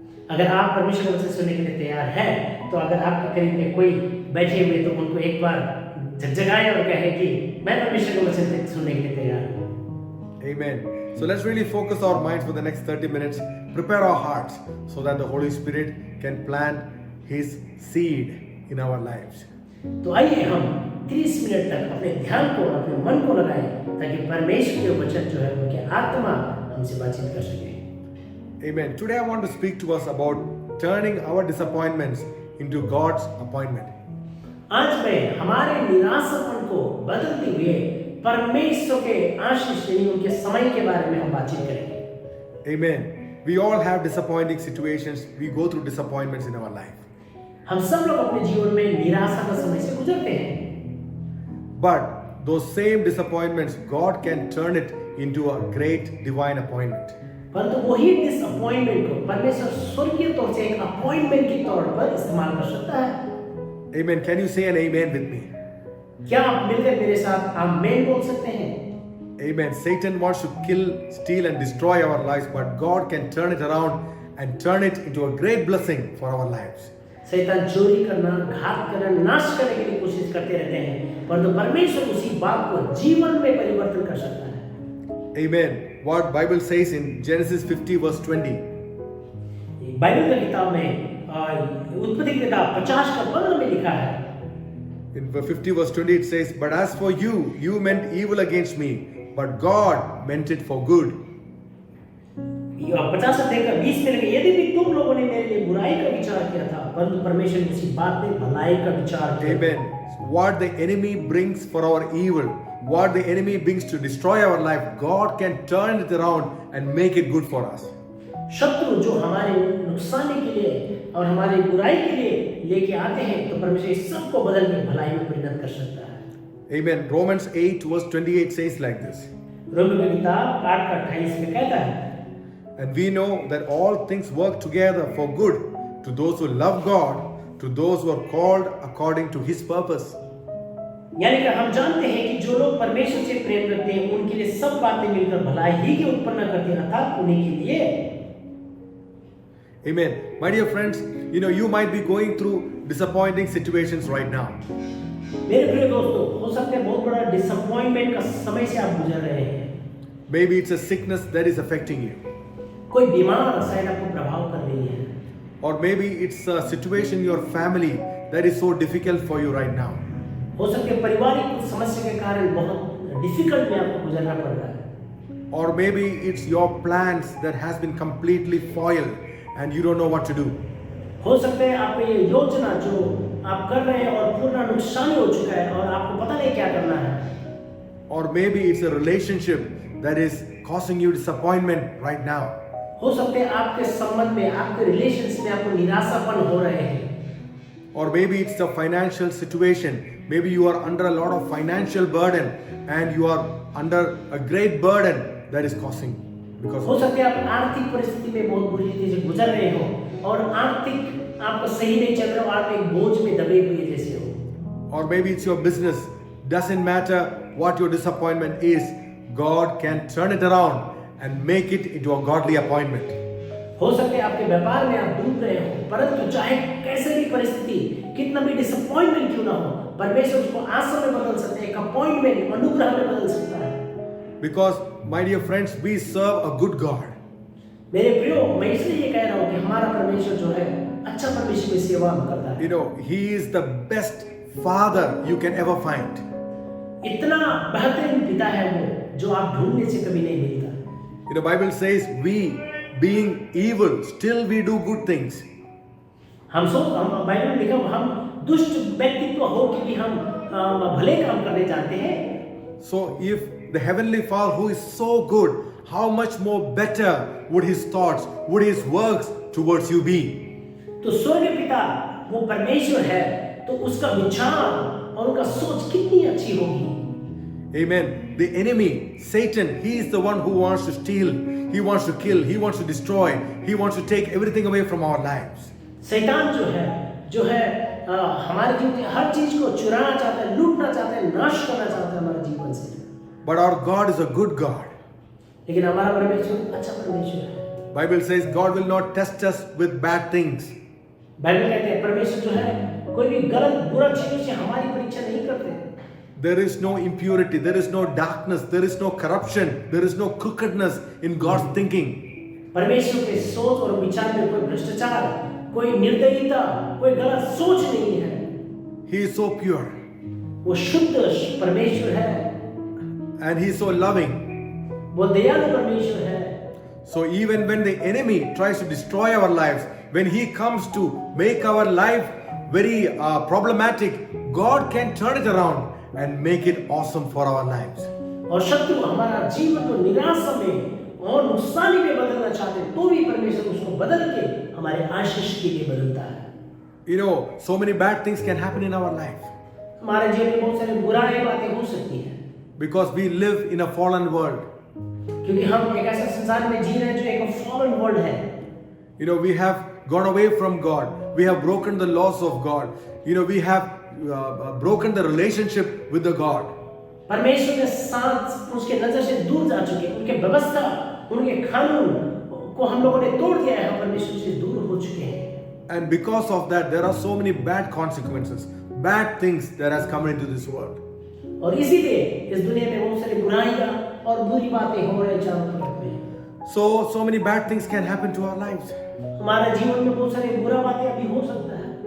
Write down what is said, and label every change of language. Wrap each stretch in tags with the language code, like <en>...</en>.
<hi>अगर आप परमेश्वर के वचन सुनने के लिए तैयार हैं तो अगर आपके करीब में कोई बैठे हुए तो उनको एक बार झकझकाएं और कहें कि मैं परमेश्वर के वचन सुनने के लिए तैयार हूँ।</hi> <en>Amen. So let's really focus our minds for the next 30 minutes, prepare our hearts so that the Holy Spirit can plant His seed in our lives.</en> <hi>तो आइए हम 30 मिनट तक अपने ध्यान को अपने मन को लगाएं ताकि परमेश्वर के वचन जो है उनके आत्मा हमसे बातचीत कर सके।</hi> <en>Amen. Today I want to speak to us about turning our disappointments into God's appointment.</en> <hi>आज मैं हमारे निराशापन को बदलते हुए परमेश्वर के आशीष यानी उनके समय के बारे में हम बातचीत करेंगे।</hi> <en>Amen. We all have disappointing situations. We go through disappointments in our life.</en> <hi>हम सब लोग अपने जीवन में निराशा का समय से गुजरते हैं।</hi> <en>But those same disappointments, God can turn it into a great divine appointment.</en> <hi>परंतु वही डिसअपॉइंटमेंट को परमेश्वर स्वर्गीय तौर से एक अपॉइंटमेंट के तौर पर इस्तेमाल कर सकता है।</hi> <en>Amen. Can you say an amen with me?</en> <hi>क्या आप मिलकर मेरे साथ आमीन बोल सकते हैं?</hi> <en>Amen. Satan wants to kill, steal and destroy our lives, but God can turn it around and turn it into a great blessing for our lives.</en> <hi>शैतान चोरी करना, घात करना, नाश करने के लिए कोशिश करते रहते हैं, परंतु परमेश्वर उसी बात को जीवन में परिवर्तन कर सकता है।</hi> <en>Amen. What Bible says in Genesis 50 verse 20.</en> <hi>Bible की किताब में उत्पत्ति की किताब 50 का 15 में लिखा है।</hi> <en>In 50 verse 20 it says, "But as for you, you meant evil against me, but God meant it for good."</en> <hi>50 से लेकर 20 में लिखा, यदि भी तुम लोगों ने मेरे लिए बुराई का विचार किया था, परंतु परमेश्वर ने उसी बात में भलाई का विचार किया।</hi> <en>Amen. What the enemy brings for our evil, what the enemy brings to destroy our life, God can turn it around and make it good for us.</en> <hi>शत्रु जो हमारे नुकसान के लिए और हमारी बुराई के लिए लेके आते हैं तो परमेश्वर इस सब को बदल के भलाई में परिणत कर सकता है।</hi> <en>Amen. Romans 8 verse 28 says like this.</en> <hi>रोमी की किताब 8 का 28 में कहता है,</hi> <en>And we know that all things work together for good to those who love God, to those who are called according to His purpose.</en> <hi>यानी कि हम जानते हैं कि जो लोग परमेश्वर से प्रेम करते हैं उनके लिए सब बातें मिलकर भलाई ही की उत्पन्न करती हैं, अर्थात उन्हीं के लिए।</hi> <en>Amen. My dear friends, you might be going through disappointing situations right now.</en> <hi>मेरे प्रिय दोस्तों, हो सकता है बहुत बड़ा डिसअपॉइंटमेंट का समय से आप गुजर रहे हैं।</hi> <en>Maybe it's a sickness that is affecting you.</en> <hi>कोई बीमार शायद आपको प्रभाव कर रही है।</hi> <en>Or maybe it's a situation in your family that is so difficult for you right now.</en> <hi>हो सकता है पारिवारिक कुछ समस्या के कारण बहुत डिफिकल्ट में आपको गुजरना पड़ रहा है।</hi> <en>Or maybe it's your plans that has been completely foiled and you don't know what to do.</en> <hi>हो सकता है आपकी ये योजना जो आप कर रहे हैं और पूर्ण नुकसान हो चुका है और आपको पता नहीं क्या करना है।</hi> <en>Or maybe it's a relationship that is causing you disappointment right now.</en> <hi>हो सकता है आपके संबंध में, आपके रिलेशंस में आपको निराशापन हो रहे हैं।</hi> <en>Or maybe it's a financial situation. Maybe you are under a lot of financial burden and you are under a great burden that is causing because</en> <hi>हो सकता है आप आर्थिक परिस्थिति में बहुत बुरी रीति से गुजर रहे हो और आर्थिक आपको सही नहीं चल रहा हो, आप एक बोझ में दबे हुए जैसे हो।</hi> <en>Or maybe it's your business. Doesn't matter what your disappointment is, God can turn it around and make it into a godly appointment.</en> <hi>हो सकता है आपके व्यापार में आप डूब रहे हो, परंतु चाहे कैसे भी परिस्थिति, कितना भी डिसअपॉइंटमेंट क्यों ना हो, परमेश्वर उसको आशा में बदल सकते हैं, एक अपॉइंटमेंट अनुग्रह में बदल सकता है।</hi> <en>Because, my dear friends, we serve a good God.</en> <hi>मेरे प्रियो, मैं इसलिए ये कह रहा हूँ कि हमारा परमेश्वर जो है अच्छा परमेश्वर की सेवा करता है।</hi> <en>You know, He is the best Father you can ever find.</en> <hi>इतना बेहतरीन पिता है वो जो आप ढूंढने से कभी नहीं मिलता।</hi> <en>You know, Bible says we, being evil, still we do good things.</en> <hi>हम बाइबल में लिखा हम दुष्ट व्यक्तित्व हो कि भी हम भले काम करने जाते हैं।</hi> <en>So if the Heavenly Father who is so good, how much more better would His thoughts, would His works towards you be?</en> <hi>तो स्वर्ग पिता वो परमेश्वर है, तो उसका विचार और उनका सोच कितनी अच्छी होगी।</hi> <en>Amen. The enemy, Satan, he is the one who wants to steal, he wants to kill, he wants to destroy, he wants to take everything away from our lives.</en> <hi>शैतान जो है हमारे जीवन की हर चीज को चुराना चाहता है, लूटना चाहता है, नाश करना चाहता है हमारे जीवन से।</hi> <en>But our God is a good God.</en> <hi>लेकिन हमारा परमेश्वर अच्छा परमेश्वर है।</hi> <en>Bible says God will not test us with bad things.</en> <hi>Bible कहते हैं परमेश्वर जो है कोई भी गलत बुरा चीजों से हमारी परीक्षा नहीं करते।</hi> <en>There is no impurity, there is no darkness, there is no corruption, there is no crookedness in God's thinking.</en> <hi>परमेश्वर के सोच और विचार में कोई भ्रष्टाचार, कोई निर्दयता, कोई गलत सोच नहीं है।</hi> <en>He is so pure</en> <hi>वो शुद्ध परमेश्वर है,</hi> <en>and He is so loving.</en> <hi>वो दयालु परमेश्वर है।</hi> <en>So even when the enemy tries to destroy our lives, when he comes to make our life very problematic, God can turn it around and make it awesome for our lives.</en> <hi>और शत्रु हमारा जीवन को निराशा में और नुकसानी में बदलना चाहते हैं, तो भी परमेश्वर उसको बदल के हमारे आशीष के लिए बदलता है।</hi> <en>You know, so many bad things can happen in our life</en> <hi>हमारे जीवन में बहुत सारी बुराई बातें हो सकती हैं,</hi> <en>because we live in a fallen world.</en> <hi>क्योंकि हम एक ऐसे संसार में जी रहे हैं जो एक</hi> <en>fallen world</en> <hi>है।</hi> <en>You know, we have gone away from God. We have broken the laws of God. You know, we have broken the relationship with the God.</en> <hi>परमेश्वर के साथ उसके नजर से दूर जा चुके हैं, उनके व्यवस्था, उनके कानून को हम लोगों ने तोड़ दिया है, हम परमेश्वर से दूर हो चुके हैं।</hi> <en>And because of that, there are so many bad consequences, bad things that has come into this world.</en> <hi>और इसीलिए इस दुनिया में बहुत सारी बुराइयां और बुरी बातें हो रही चारों तरफ में।</hi> <en>So many bad things can happen to our lives.</en> <hi>हमारे जीवन में बहुत सारी बुरा बातें अभी हो सकता है।</hi>